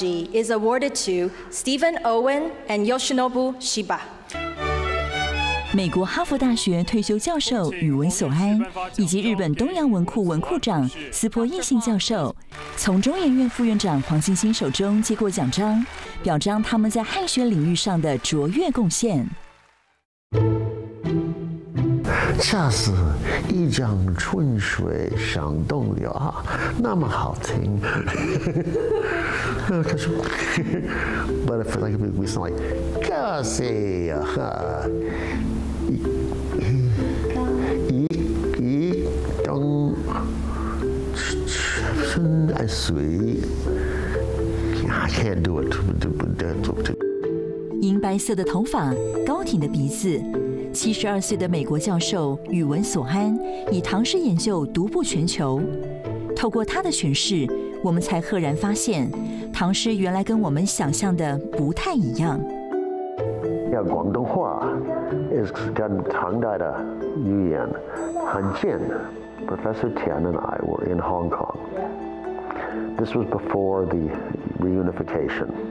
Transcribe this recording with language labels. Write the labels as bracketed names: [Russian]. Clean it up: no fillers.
[English] She is awarded to Stephen Owen and Yoshinobu Shiba. [Chinese] 美国哈佛大学退休教授宇文索安以及日本东洋文库文库长斯波义信教授从中研院副院长黄欣欣手中接过奖章，表彰他们在汉学领域上的卓越贡献。恰似一江春水向东流啊，那么好听。 [English] 可是，but if like we sound like [Chinese] 恰似啊哈，一江春水 [English] ，I can't do it， 不。 [Chinese] 银白色的头发，高挺的鼻子。72岁的美国教授宇文索安以唐诗研究独步全球，透过他的诠释，我们才赫然发现，唐诗原来跟我们想象的不太一样。要广东话，跟唐代的语言很近。 [English] Professor Tian and I were in Hong Kong. This was before the reunification.